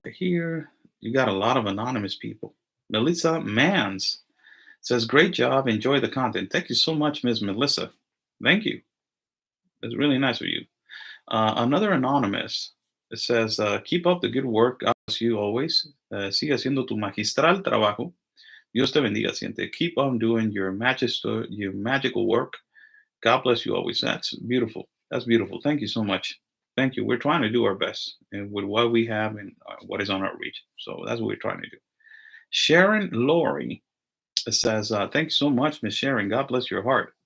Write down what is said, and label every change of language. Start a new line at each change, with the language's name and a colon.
English: Right here, you got a lot of anonymous people. Melissa Mans says, great job. Enjoy the content. Thank you so much, Ms. Melissa. Thank you. It's really nice of you. Another anonymous, it says, keep up the good work. God bless you always.
Spanish: Sigue haciendo tu magistral trabajo. Dios te bendiga, siente.
English: Keep on doing your magical work. God bless you always. That's beautiful. That's beautiful. Thank you so much. Thank you. We're trying to do our best and with what we have and what is on our reach. So that's what we're trying to do. Sharon Laurie says, thank you so much, Miss Sharon. God bless your heart.